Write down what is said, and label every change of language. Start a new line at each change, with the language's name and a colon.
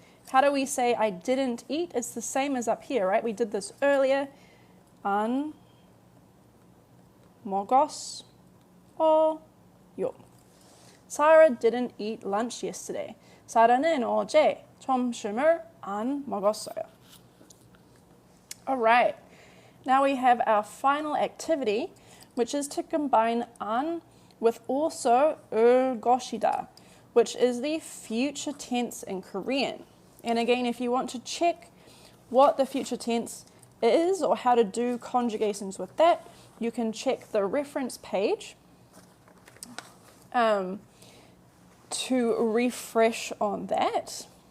English: How do we say I didn't eat? It's the same as up here, right? We did this earlier.
Korean: 안 먹었어요.
English: Sarah didn't eat lunch yesterday.
Korean: 사라는 어제 점심을 안 먹었어요.
English: All right. Now we have our final activity, which is to combine 안 with also 올 것이다, which is the future tense in Korean. And again, if you want to check what the future tense is or how to do conjugations with that, you can check the reference page to refresh on that.